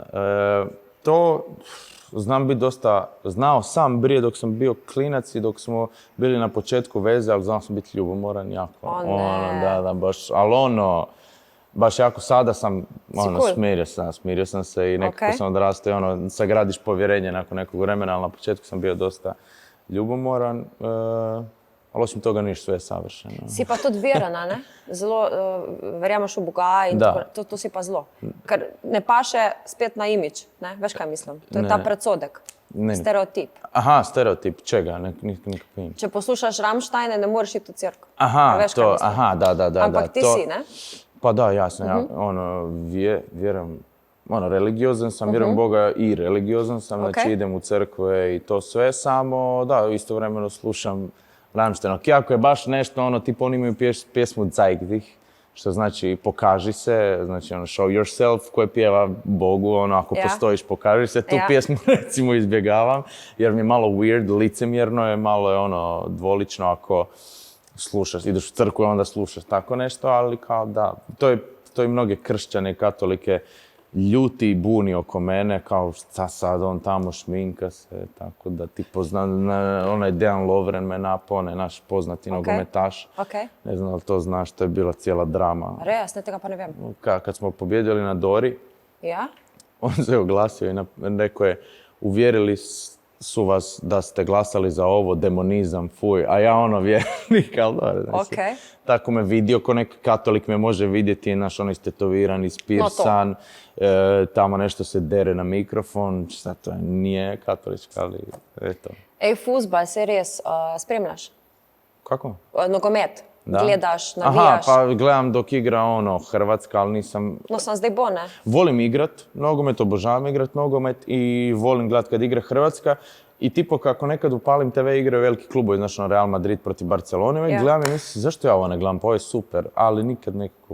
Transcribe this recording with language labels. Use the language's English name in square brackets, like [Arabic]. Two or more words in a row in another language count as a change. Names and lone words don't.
[Croatian] To znam biti znao sam prije dok sam bio klinac i dok smo bili na početku veze, ali znao sam biti ljubomoran jako. Da, baš, ali baš jako sada sam, smirio sam se i nekako sam odrastao, sagradiš povjerenje nakon nekog vremena, ali na početku sam bio dosta ljubomoran, ali osim toga niš sve je savršeno. [Slovenian] Si pa tudi verana, ne? Zelo verjameš v Boga in to si pa zelo. Ker ne paše spet na imidž, ne? Veš kaj mislim? To je ta predsodek, stereotip. [Croatian] Aha, stereotip, čega? [Slovenian] Če poslušaš Rammsteine, ne moreš iti v cerkev. Da. Ampak ti si, ne? [Croatian] Pa da, jasno, vjerujem, religiozan sam, vjerujem Boga i religiozan sam, znači idem u crkve i to sve, samo da, istovremeno slušam Rammstein. Ako je baš nešto, tipa oni imaju pjesmu [German] Zeig dich, [Croatian] što znači pokaži se, znači [English] show yourself, [Croatian] koje pjeva Bogu, ako postojiš pokaži se, tu pjesmu recimo izbjegavam, jer mi je malo weird, licemjerno je, malo je dvolično ako slušaš, ideš u crkvu i onda slušaš tako nešto, ali kao da, to je mnoge kršćane i katolike ljuti i buni oko mene, kao šta sad on tamo šminka se, tako da ti onaj Dejan Lovren me napao, naš poznati nogometaš. Ne znam da li to znaš, to je bila cijela drama. [Slovenian] Res, ne tega pa ne vem. [Croatian] Kad smo pobjedili na Dori, on se oglasio i rekao je, uvjerili su vas da ste glasali za ovo, demonizam, fuj, a ja vjernik, ali dobro, znači. Tako me vidio, ko neki katolik me može vidjeti, naš istetoviran, ispirsan, tamo nešto se dere na mikrofon, šta to je, nije katolička, ali eto. [Slovenian] Fuzbal, se res spremljaš? [Croatian] Kako? Nogomet, gledaš, navijaš? Aha, pa gledam dok igra Hrvatska, ali nisam... [Slovenian] No sam zdaj bo, ne? [Croatian] Volim igrat nogomet, obožavam igrat nogomet i volim gledat kad igra Hrvatska. I tipo kako nekad upalim TV igre u veliki klubovi, znači Real Madrid protiv Barcelone, i gledam i mislim zašto ja ovo ne gledam, pa ovo je super, ali nikad nekako